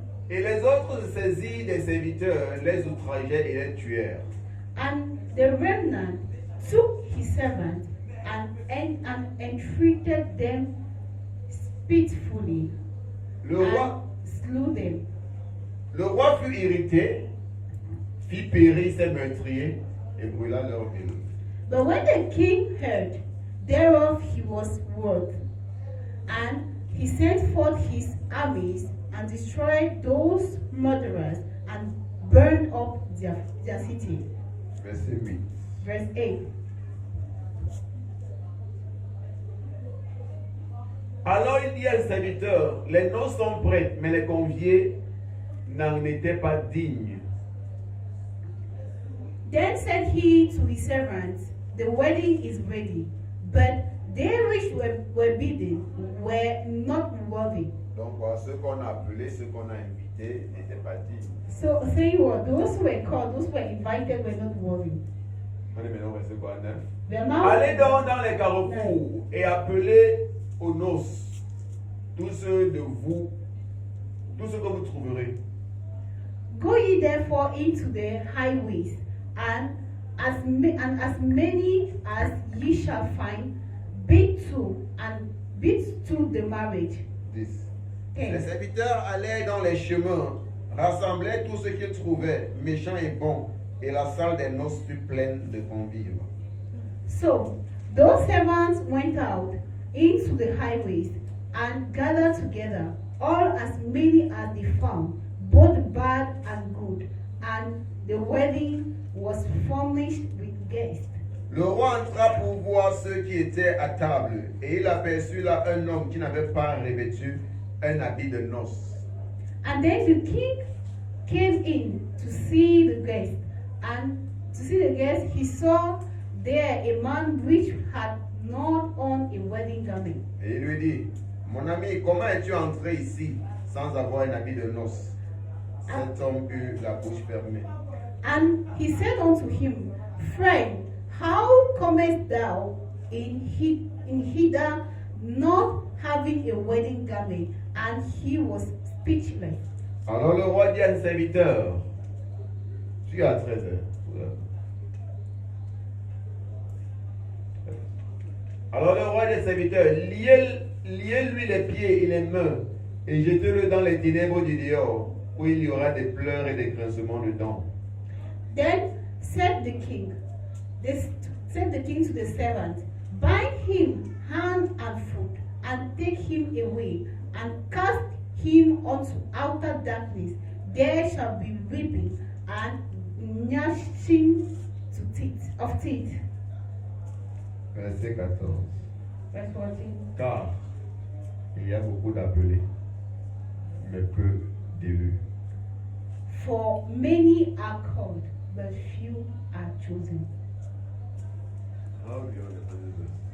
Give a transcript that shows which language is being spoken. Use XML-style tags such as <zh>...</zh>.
<fr>Et les autres saisirent des serviteurs, les outrageaient et les tuèrent.</fr> <en>And the remnant took his servants and entreated them spitefully,</en> <fr>Le</fr> <en>and</en> <fr>roi,</fr> <en>slew them.</en> <fr>le roi fut irrité, fit périr ses meurtriers et brûla leur ville.</fr> <en>But when the king heard thereof, he was wroth, and he sent forth his armies and destroyed those murderers and burned up their city.</en> <fr>Verset 8.</fr> <en>Verse 8.</en> <fr>Alors il dit à ses serviteurs, les noces sont prêtes, mais les conviés n'en étaient pas dignes.</fr> <en>Then said he to his servants, the wedding is ready, but they which were bidden were not worthy.</en> <fr>Donc voilà, ceux qu'on a appelés, ceux qu'on a invités n'étaient pas dignes.</fr> <en>So saying what? Those who were called, those who were invited were not worthy.</en> <fr>On est maintenant au verset 9.</fr> <en>They are now</en> <fr>Allez donc dans les carrefours et appelez aux noces tous ceux de vous, tous ceux que vous trouverez.</fr> <en>Go ye therefore into the highways, and as many as ye shall find, bid to the marriage. 10. Okay.</en> <fr>Les serviteurs allaient dans les chemins, rassemblaient tout ce qu'ils trouvaient, méchants et bons, et la salle des noces fut pleine de convives.</fr> <en>So those servants went out into the highways and gathered together all as many as they found, both bad and good, and the wedding was furnished with guests.</en> <fr>Le roi entra pour voir ceux qui étaient à table, et il aperçut là un homme qui n'avait pas revêtu un habit de noces.</fr> <en>And then the king came in to see the guests, and he saw there a man which had not on a wedding garment.</en> <fr>Et il lui dit, mon ami, comment es-tu entré ici sans avoir un habit de noces? Cet homme eut la bouche fermée.</fr> <en>And he said unto him, Friend, how comest thou in hither not having a wedding garment? And he was speechless.</en> <fr>Alors le roi dit à ses serviteurs, tu es à 13 heures. Alors le roi des serviteurs, liez-lui les pieds et les mains et jetez-le dans les ténèbres du dehors, où il y aura des pleurs et des grincements de dents.</fr> <en>Then said the king to the servant, Bind him hand and foot, and take him away, and cast him unto outer darkness. There shall be weeping and gnashing of teeth.</en> <fr>Verset 14.</fr> <en>Verse 14.</en> <fr>Car il y a beaucoup d'appelés, mais peu d'élus.</fr> <en>For many are called, but few are chosen. How do you understand this?</en>